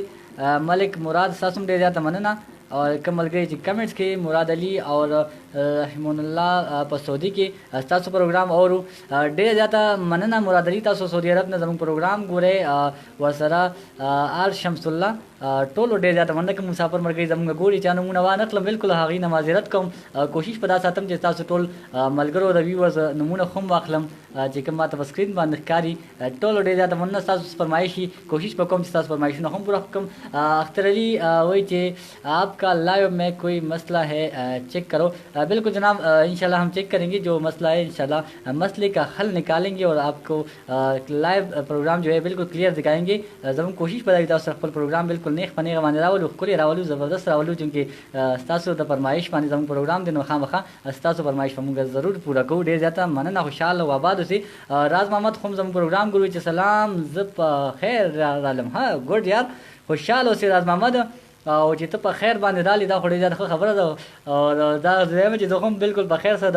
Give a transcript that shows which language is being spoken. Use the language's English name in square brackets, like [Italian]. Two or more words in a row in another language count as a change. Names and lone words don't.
[Pashto] ملک مراد ستاسو هم ډېر زیاته مننه او کوم ملګري چې کمنټس کې مراد علي او رحمان الله په سعودي کې ستاسو پروګرام اورو ډېر زیاته مننه مراد علي تاسو سعودي عرب نه زموږ پروګرام ګورئ ورسره آل شمس الله ټولو ډېر زیاته مننه کوم مسافر ملګري زموږ ګوري چا نومونه وانخلم بالکل هغې نه معذرت کوم کوشش په دا ساتم چې تاسو ټول ملګرو د ویورز نومونه هم واخلم چې کوم ماته په سکرین باندې ښکاري ټولو ډېر زیاته مننه ستاسو فرمایشي کوشش به کوم چې ستاسو فرمایشونه هم پوره کړم اختر علي وایي چې [Urdu] آپ کا لائیو میں کوئی مسئلہ ہے چیک کرو بالکل جناب انشاءاللہ ہم چیک کریں گے جو مسئلہ ہے انشاءاللہ مسئلے کا حل نکالیں گے اور آپ کو لائیو پروگرام جو ہے بالکل کلیئر دکھائیں گے [Pashto] زموږ کوشش به دا وي تاسو خپل پروګرام بالکل نیغ په نیغه باندې راولو ښکلې راولو زبردست راولو چونکې ستاسو د فرمایش باندې زموږ پروګرام دی نو خامخا ستاسو فرمایش به موږ ضرور پوره کوو ډېر زیاته مننه خوشحاله او آباد اوسئ راز محمد هم زموږ پروګرام ګوري چې سلام زه په خیر رالم ها ګډ یار خوشحاله اوسئ راز محمد او چې ته په خیر باندې رالې دا خو ډېره زیاته ښه خبره ده او دا زه چې زه هم بالکل په خیر سره